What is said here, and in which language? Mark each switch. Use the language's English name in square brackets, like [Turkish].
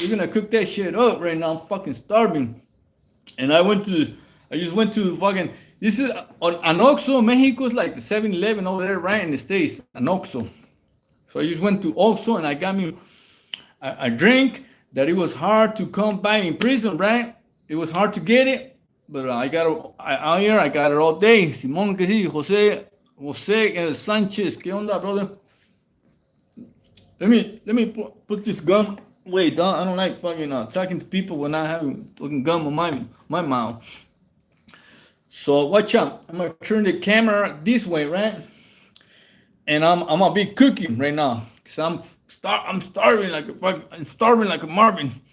[English] We're gonna cook that shit up right now. I'm fucking starving. And I just went to fucking, this is an Oxxo. Mexico's like the 7-Eleven over there, right in the States. An Oxxo. So I just went to Oxxo and I got me a drink that it was hard to come by in prison, right? It was hard to get it, but I got it out here. I got it all day. [Spanish] Simón, que sí, Jose Sánchez, ¿qué onda, brother? [English] Let me put this gum away, dog. I don't like fucking talking to people when I have fucking gum on my mouth. So watch out. I'm gonna turn the camera this way, right? And I'm gonna be cooking right now, cause I'm starving like a Marvin.